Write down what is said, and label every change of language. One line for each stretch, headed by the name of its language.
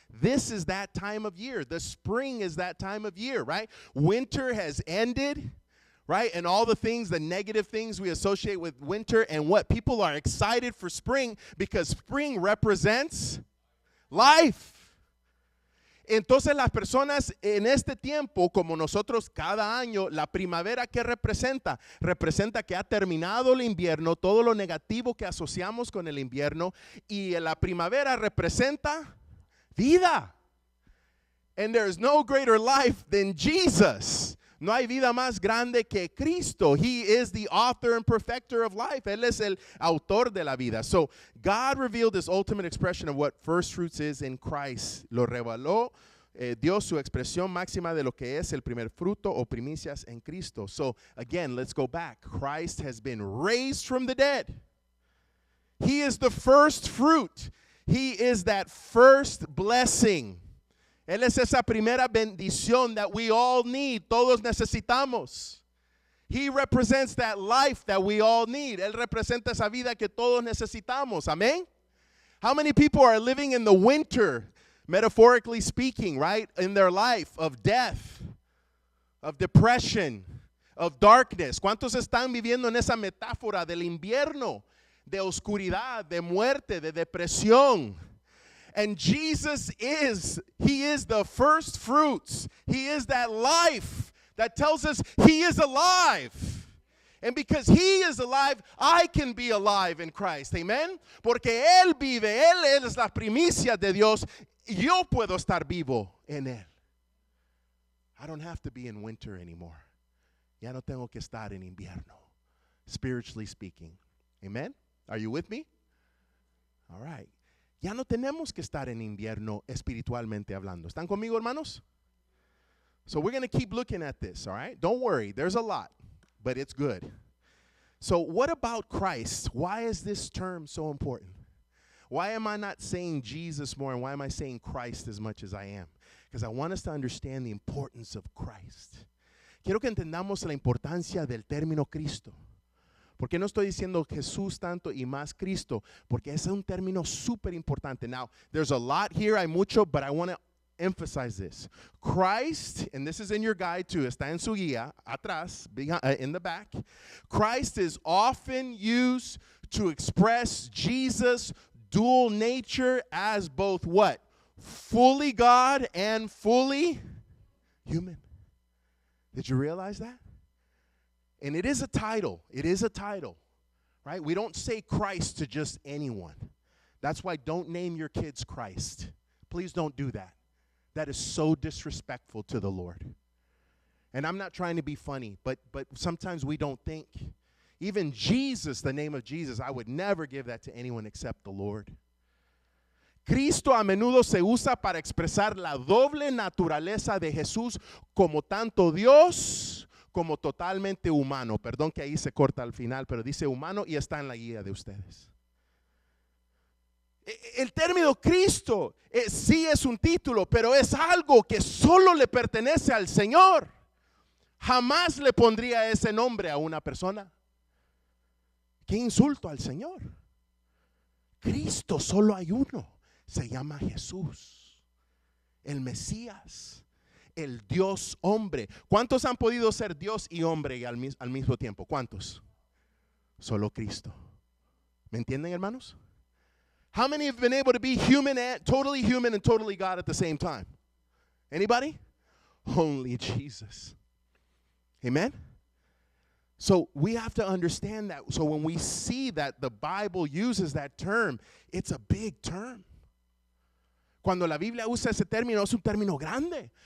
English: This is that time of year. The spring is that time of year, right? Winter has ended, right? And all the things, the negative things we associate with winter, and what people are excited for spring because spring represents life.
Spanish: Entonces las personas en este tiempo, como nosotros cada año, la primavera, ¿qué representa? Representa que ha terminado el invierno, todo lo negativo que asociamos con el invierno, y la primavera representa vida.
English: And there is no greater life than Jesus.
Spanish: No hay vida más grande que Cristo.
English: He is the author and perfecter of life.
Spanish: Él es el autor de la vida.
English: So God revealed this ultimate expression of what first fruits is in Christ.
Spanish: Lo reveló, dio su expresión máxima de lo que es el primer fruto o primicias en Cristo.
English: So again, let's go back. Christ has been raised from the dead. He is the first fruit. He is that first blessing.
Spanish: Él es esa primera bendición
English: that we all need.
Spanish: Todos necesitamos.
English: He represents that life that we all need.
Spanish: Él representa esa vida que todos necesitamos. Amén.
English: How many people are living in the winter, metaphorically speaking, right? In their life of death, of depression, of darkness. ¿Cuántos están viviendo en esa metáfora del invierno, de oscuridad, de muerte, de depresión? And Jesus he is the first fruits. He is that life that tells us he is alive. And because he is alive, I can be alive in Christ. Amen.
Spanish: Porque él vive, él es la primicia de Dios. Yo puedo estar vivo en él.
English: I don't have to be in winter anymore.
Spanish: Ya no tengo que estar en invierno,
English: spiritually speaking. Amen. Are you with me? All right.
Spanish: Ya no tenemos que estar en invierno espiritualmente hablando. ¿Están conmigo, hermanos?
English: So we're going to keep looking at this, all right? Don't worry, there's a lot, but it's good. So what about Christ? Why is this term so important? Why am I not saying Jesus more, and why am I saying Christ as much as I am? Because I want us to understand the importance of Christ.
Spanish: Quiero que entendamos la importancia del término Cristo. ¿Por qué no estoy diciendo Jesús tanto y más Cristo? Porque ese es un término súper importante.
English: Now, there's a lot here,
Spanish: hay mucho,
English: but I want to emphasize this. Christ, and this is in your guide too,
Spanish: está en su guía, atrás,
English: in the back. Christ is often used to express Jesus' dual nature as both what? Fully God and fully human. Did you realize that? And it is a title. It is a title, right? We don't say Christ to just anyone. That's why don't name your kids Christ. Please don't do that. That is so disrespectful to the Lord. And I'm not trying to be funny, but sometimes we don't think. Even Jesus, the name of Jesus, I would never give that to anyone except the Lord.
Spanish: Cristo a menudo se usa para expresar la doble naturaleza de Jesús como tanto Dios como totalmente humano. Perdón que ahí se corta al final, pero dice humano y está en la guía de ustedes. El término Cristo sí es un título, pero es algo que solo le pertenece al Señor. Jamás le pondría ese nombre a una persona. Qué insulto al Señor. Cristo solo hay uno. Se llama Jesús, el Mesías, el Dios hombre. ¿Cuántos han podido ser Dios y hombre al mismo tiempo? ¿Cuántos? Solo Cristo. ¿Me entienden, hermanos?
English: How many have been able to be human and totally God at the same time? Anybody? Only Jesus. Amen? So we have to understand that. So when we see that the Bible uses that term, it's a big term.
Spanish: Cuando la Biblia usa ese término, es un término grande.